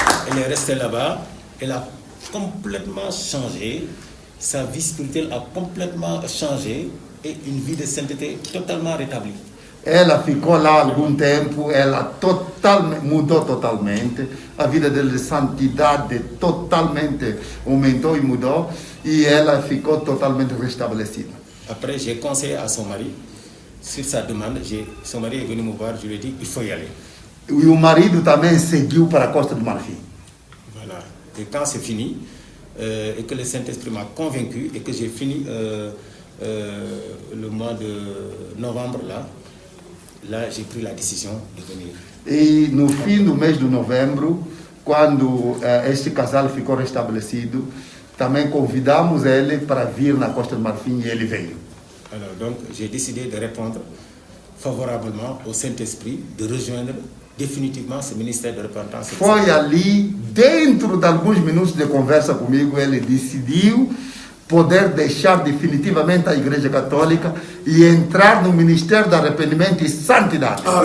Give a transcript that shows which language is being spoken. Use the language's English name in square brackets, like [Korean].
[French] Elle est restée là-bas, elle a complètement changé, sa vie spirituelle a complètement changé et une vie de sainteté totalement rétablie. [Portuguese] Ela ficou lá algum tempo, ela mudou totalmente, a vida dela de santidade totalmente aumentou e mudou, e ela ficou totalmente restabelecida. [French] Après, j'ai conseillé à son mari, sur sa demande, son mari est venu me voir, je lui ai dit, il faut y aller. [Portuguese] E o marido também seguiu para a Costa do Marfim. [French] Voilà. Et quand c'est fini, et que le Saint-Esprit m'a convaincu, et que j'ai fini le mois de novembre là j'ai pris la décision de venir. [Portuguese] E no fim do mês de novembro, quando este casal ficou restabelecido, também convidamos ele para vir na Costa do Marfim e ele veio. [French] Alors donc j'ai décidé de répondre favorablement au Saint-Esprit, de rejoindre definitivement ce ministère de repentance. [Portuguese] Foi ali, dentro de alguns minutos de conversa comigo, ele decidiu poder deixar definitivamente a Igreja Católica e entrar no Ministério do Arrependimento e Santidade.